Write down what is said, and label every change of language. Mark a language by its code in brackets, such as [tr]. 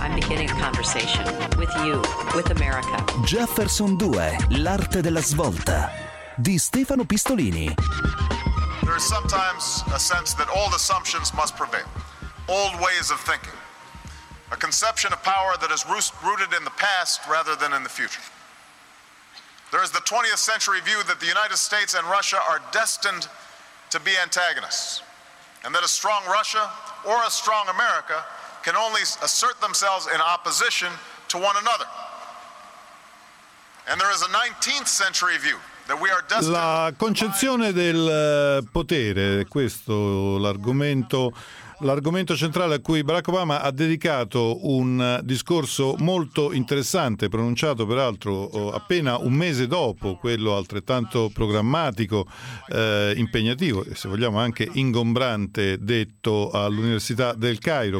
[en] I'm beginning a conversation with you, with America. [it] Jefferson 2, l'arte della svolta, di Stefano Pistolini. [en] There is sometimes a sense that old assumptions must prevail, old ways of thinking, a conception of power that is rooted in the past rather than in the future. There is the 20th century view that the United States and Russia are destined to be antagonists, and that a strong Russia or a strong America can only assert themselves in opposition to one another. And there is a 19th century view. [it] La concezione del potere, questo l'argomento centrale a cui Barack Obama ha dedicato un discorso molto interessante, pronunciato peraltro appena un mese dopo quello altrettanto programmatico, impegnativo e se vogliamo anche ingombrante, detto all'Università del Cairo.